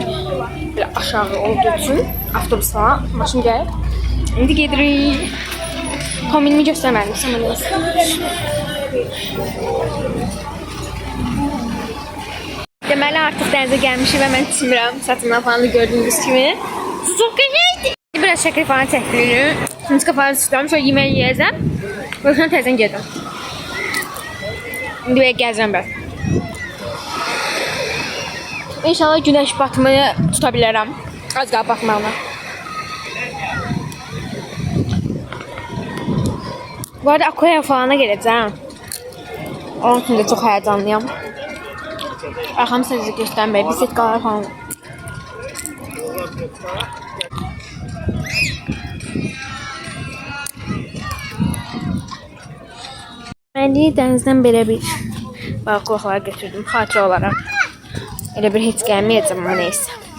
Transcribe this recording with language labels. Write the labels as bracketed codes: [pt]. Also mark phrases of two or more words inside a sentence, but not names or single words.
[az] Belə aşağı olduğu üçün avtobus falan maşın gəlir. İndi gedirik. Kombinimi göstərmədim. [tr] Sana neyse. [az] Deməli artıq dənizə gəlmişik və mən çimirəm. Saçımdan falan da gördüyünüz kimi. Çox gözəldir. Biraz şəkil falan çəkdirim. [tr] Şimdi kafanı tutuyorum. Şöyle yemeği yiyeceğim. Ve sonra tezden geldim. Şimdi böyle gezeceğim ben. İnşallah güneş batmayı tutabilirim. Az daha batmağına. Bu arada aquarium falana geleceğim. Onun için de çok heyecanlıyım. Arkamı size göstermeye. Bisikletler falan. [az] Məni dənizdən belə bir balıqlar götürdüm xatirə olaraq. Elə bir heç gəlməyəcəm amma neysə.